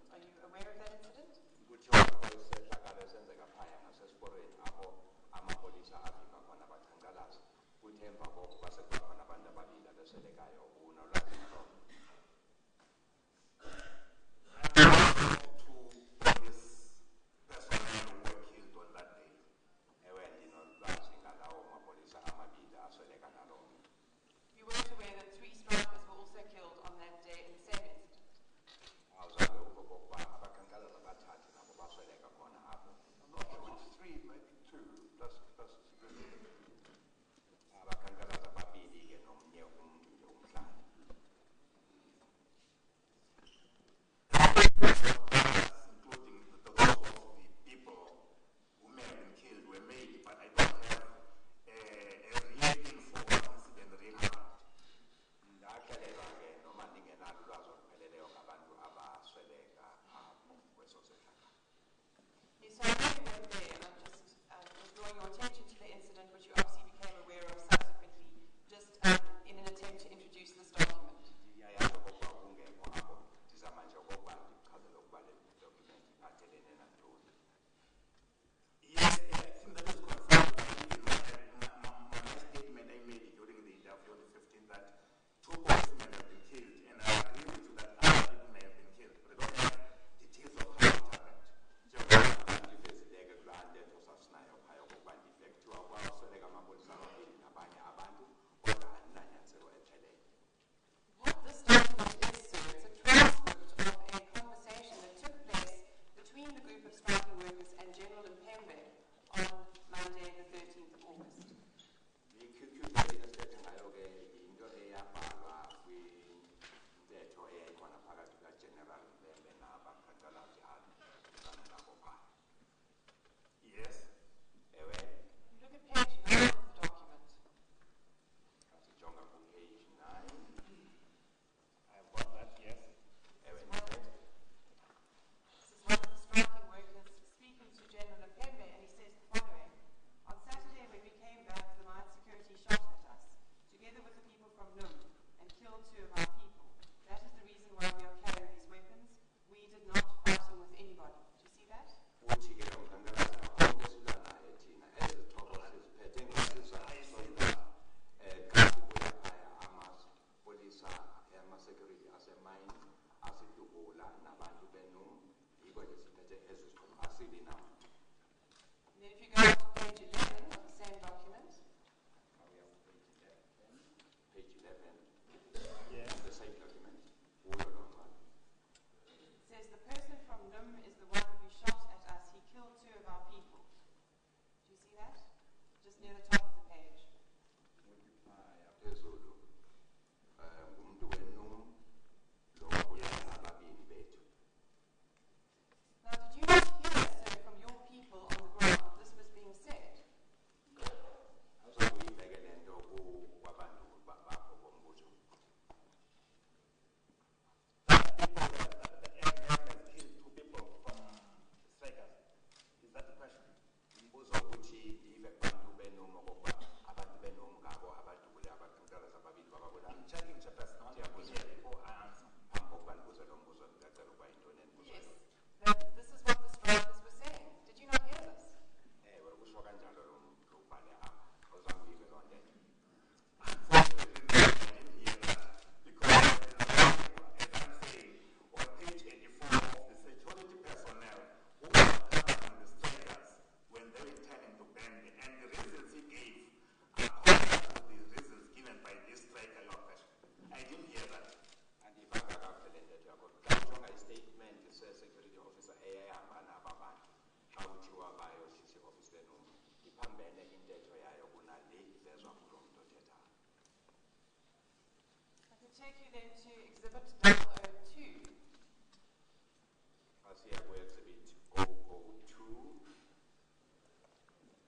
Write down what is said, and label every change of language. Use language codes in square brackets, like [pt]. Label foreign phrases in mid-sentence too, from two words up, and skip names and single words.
[en] Are you aware of that incident? [xh] Kuthiwa isehlakalo esenzeka phaya ngasesiporweni apho amapolisa afika khona baqhankqalaza. Kuthe emva kokuba sekuba khona abantu ababili abeswelekayo, unolwazi ngaloo nto? Ewe, ndinolwazi ngalawo mapolisa amabili asweleka ngaloo nto. [en] You weren't aware that 3 strikers were also killed on that day in the same incident? [xh] Awuzange uve kokuba abaqhankqalazi abathathu nabo basweleka khona apho. [en] I'm not sure it's 3, maybe 2, plus civilian. [xh] Abaqhankqalazi ababili ke nomnye umntu nje umhlali. [en] Including those of the people who may have been killed were made, but I don't have a real info what incident really happened. [xh] Ndaxelelwa ke noma ndingenalo ulwazi olupheleleyo ngabantu abasweleka apho kweso sehlakalo. [en] Yes, so I know you weren't there, and I'm just drawing your attention to the incident, which you obviously became aware of subsequently, just in an attempt to introduce this document. [xh] Ndiyayazi okokuba ungekho apho, ndizama nje okokuba ndichazele ukuba le document iphathelene nantoni. [en] Yes, I think that is confirmed my statement I made during the interview on the 15th that 2 policemen have been killed, and I agree with you that other people may have been killed, but I don't have details of how it happened. [xh] Ndifezileke kulaa ntetho sasinayo phaya okokuba ndifektywa kwasweleka amapolisa amabili nabanye abantu, kodwa andinanyaniselo ephelele. [en] What this document is, sir, it's a transcript of a conversation that took place between the group of striking workers and General Mpembe on Monday, the 13th of August. [xh] I-QQ esithethe ngayo ke yinto eyabhalwa kwintetho eyayikhona phakathi kukaGeneral Mpembe nabaqhankqalazi abizana nabo phaa. [en] Yes. [xh] Ewe, [en] Look at page 9 of the document. [xh] asijonga kupage 9. [en] I've got that, yes. [xh] Ewe, ndithethe. [en] This is one of the striking workers speaking to General Mpembe, and he says the following. On Saturday, when we came back, the mine security shot at us, together with the people from Num, and killed 2 of our people. That is the reason why we are carrying these weapons. We did not fighting with anybody. Do you see that? [xh] Uthi ke lo mqhankqalazi akho silwa naye thina ezizixhobo siziphethe ngesizathu xa sibuya phaya amapolisa ama-security asemayini asidubula nabantu benum, yiko nje siphethe ezi zixhobo asibi nam. [en] And then if you go to page 11 of the same document, Page 11, the same document, [xh] kuyo lo ncwadi. [en] it says the person from Num is the one who shot at us. He killed 2 of our people. Do you see that? Just near the top of the page. [xh] Phaya phezulu ngumntu wenum lo wabulala ababini bethu. [en] Now, did you not hear, sir, from your people on the ground that this was being said? [xh] Awuzange uyibheke le nto kwabantu bakho bombutho. [en] The aircraft has killed 2 people from strikers. Is that the question? [xh] Umbuzo uthi ndive kubantu benum okokuba abantu benum ngabo abadubule abaqhankqalazi ababili bababulala. [en] I'm checking chapters. I want to hear before I answer. [xh] Phambi kokuba ndibuze lo mbuzo ndicacela ukuba yintoni endibuzayo. [en] Yes. That this is what the strikers were saying. Did you not hear this? [xh] Ewe, kusho kanjalo lo ubhale apha. Awuzange uyive loo ntetho. [en] Unfortunately, I didn't hear that because, as I'm saying, on page 84 of the security personnel who were covering the strikers when they were turning to Bambi, and the reasons he gave are contrary to the reasons given by this striker, your question. I didn't hear that. [xh] Andiyivanga kakuhle le ntetho yakho. Xa ujonga istatement se-security officer eyayihamba naba bantu xa kuthiwa bayosisa i-office benum, iphambene intetho yayo kunale ivezwa kulo mntu othethayo. [en] I can take you then to Exhibit 002. [xh] Asiya ku-exhibit 002.